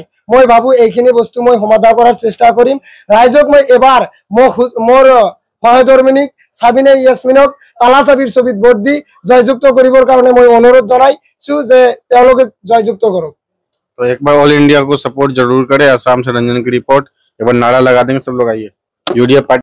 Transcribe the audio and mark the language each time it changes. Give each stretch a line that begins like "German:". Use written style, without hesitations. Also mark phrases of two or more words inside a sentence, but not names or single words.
Assamese: মই ভাবো এইখিনি বস্তু মই সমাধান কৰাৰ চেষ্টা কৰিম। ৰাইজক মই এবাৰ মোৰ সহধৰ্মিনীক সাবিনা ইয়াসমিনক তালা চাবিৰ ছবিত ভোট দি জয়যুক্ত কৰিবৰ কাৰণে মই অনুৰোধ জনাইছো যে তেওঁলোকে জয়যুক্ত কৰক।
Hindi: तो एक बार ऑल इंडिया को सपोर्ट जरूर करें। असम से रंजन की रिपोर्ट। एक बार नारा लगा देंगे सब लोग, आइए यूडीएफ पार्टी।